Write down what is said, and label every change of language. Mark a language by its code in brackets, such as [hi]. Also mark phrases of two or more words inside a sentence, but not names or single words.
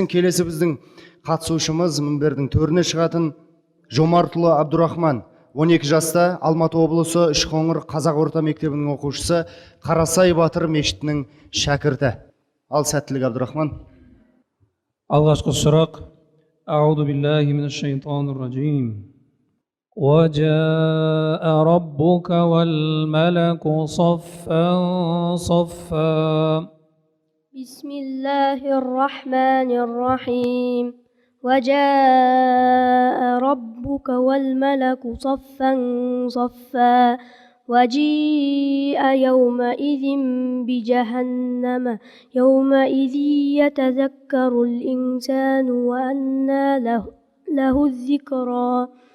[kk] Келесі біздің қатысушымыз мінбердің төріне шығатын Жомартұлы Абдурахман, 12 жаста, Алматы облысы Үшқоңыр Қазақ орта мектебінің оқушысы, Қарасай Батыр мешітінің шәкірті. Ал сәттілік Абдурахман. Алғашқы сұрақ. [ar] أعوذ بالله من الشيطان الرجيم. وجاء ربك والملك صفا صفا بسم الله الرحمن الرحيم وجاء ربك والملك صفا صفا وجيء يومئذ بجهنم يومئذ يتذكر الإنسان وأنى له الذكرى